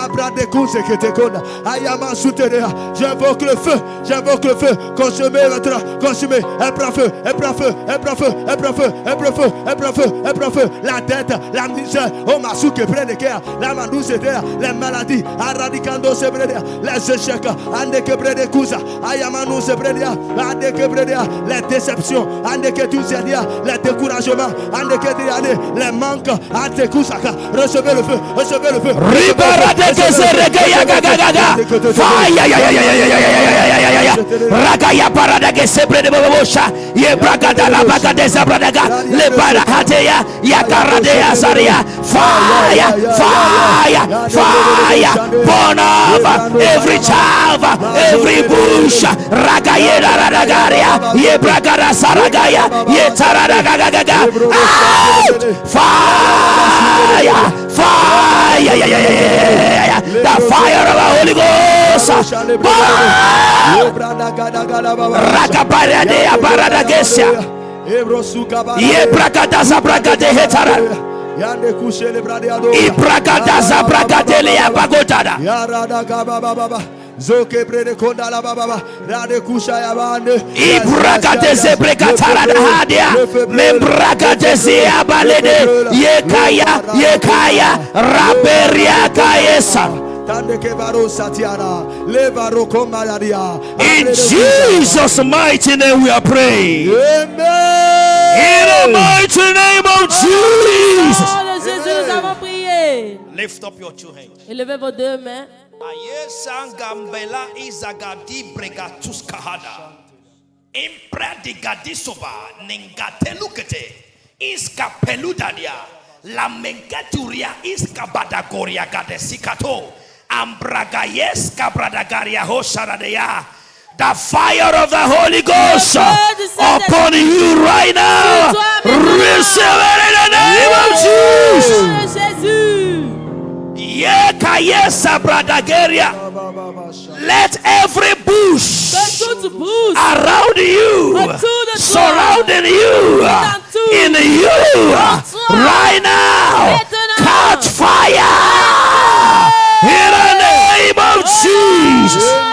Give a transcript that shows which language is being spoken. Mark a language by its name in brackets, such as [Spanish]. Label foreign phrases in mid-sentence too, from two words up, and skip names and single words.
[French] j'invoque le feu, consumez maintenant, consumez, elle prend feu, la tête, la misère, oh ma souke près des cœurs, la mandouce les maladies, aradicando se près les échecs, andeke près des cousa, ayamanu se près les déceptions, andeke tout se dia, les découragements, andeke diane, les manques, ante kusaka, recevez le feu, Ribarade que se regaia gaga, fire, ragaya parada que se près de bobosha, ye bragada la baga des abradaga, le barakateya, yakaradea saria, [English] fire, burn up every child, every bush, ragayera radagaria, ye bragada saragaya, ye taradagaga, fire, the fire of the Holy Ghost, ragabaradea baradagesia, ye bragada zabragade hetara. Ibragadaza bragadelia bagotada. Ibragadeze bregatara hadia. Membragadeze abalede. Yekaya raberia kaesa. In Jesus' mighty name we are praying. Amen. In the mighty name of Jesus. [French] Jésus, nous avons prié. [English] Lift up your two hands. [French] Élevez vos deux mains. Ayesangambela izagadi bregatuskahada. Impradigadisuba ningatelukete iskapeludadia. La mengeturia iskabadagoria gadesikato. Ambragayeska bradagaria hosharadea. [English] The fire of the Holy Ghost upon you right now. Receive it in the name of Jesus. Yekayesa bradagaria. Let every bush around you, surrounding you, in you, right now, catch fire in the name of Jesus.